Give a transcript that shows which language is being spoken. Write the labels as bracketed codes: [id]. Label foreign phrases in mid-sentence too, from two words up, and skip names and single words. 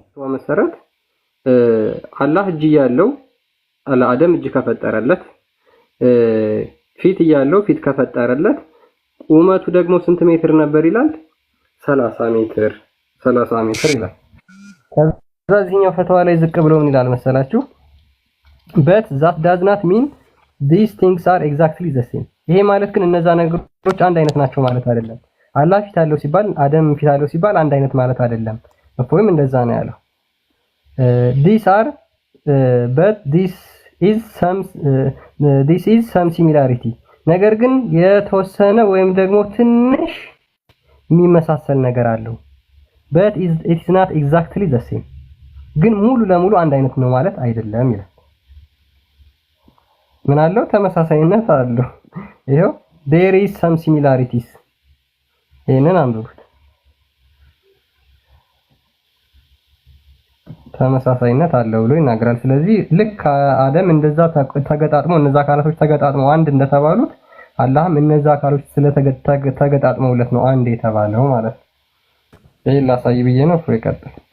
[am] መሰረት አላህ እጅ እያለው አደም እጅ ከፈጠረለት፣ ፊት እያለው ፊት ከፈጠረለት፣ ቁመቱ ደግሞ ስንት ሜትር ነበር ይላል? 30 ሜትር ይላል። ከዛ እዚህኛው ፈተዋ ላይ ዝቅ ብሎ ምን ይላል መሰላችሁ? [en] but that does not mean these things are exactly the same። [am] ይሄ ማለት ግን እነዛ ነገሮች አንድ አይነት ናቸው ማለት አይደለም። አላህ ፊት አለው ሲባል አደም ፊት አለው ሲባል አንድ አይነት ማለት አይደለም። እፎይም እንደዛ ነው ያለው። [en] these are but this is some similarity [am] ነገር ግን የተወሰነ ወይም ደግሞ ትንሽ የሚመሳሰል ነገር አለው። [en] but it is not exactly the same [am] ግን ሙሉ ለሙሉ አንድ አይነት ነው ማለት አይደለም ይላል። ምን አለው? ተመሳሳይነት አለው። ይሄው [en] there is some similarities [am] ይሄንን አንብቡት። ተመሳሳይነት አለው ብሎ ይናገራል። ስለዚህ ልክ አደም እንደዛ ተገጣጥሞ እነዛ አካላቶች ተገጣጥመው አንድ እንደተባሉት አላህም እነዛ አካሎች ስለተገጣጥመውለት ነው አንድ የተባለው ማለት ነው። ይሄን ላሳይ ብዬ ነው። ፍሬ ቀጥል።